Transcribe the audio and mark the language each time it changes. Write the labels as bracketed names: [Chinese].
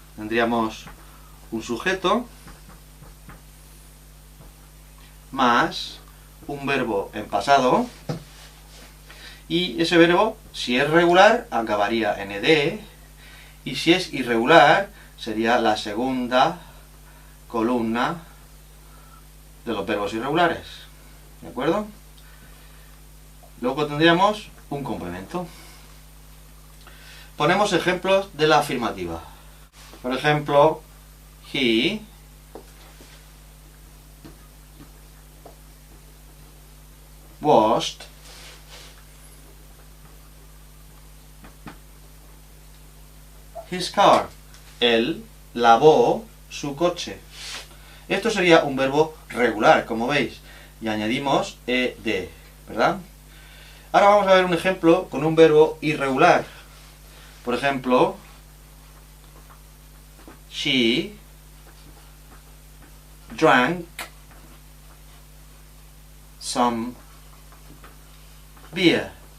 [Spanish] Tendríamos un sujeto más un verbo en pasado, y ese verbo, si es regular, acabaría en ed, y si es irregular, sería la segunda columna de los verbos irregulares. ¿De acuerdo? Luego tendríamos un complemento. Ponemos ejemplos de la afirmativa. Por ejemplo, [English] he washed his car. [Spanish] Él lavó su coche. Esto sería un verbo regular, como veis, y añadimos ed, ¿verdad? Ahora vamos a ver un ejemplo con un verbo irregular. Por ejemplo, [English] she drank some beer.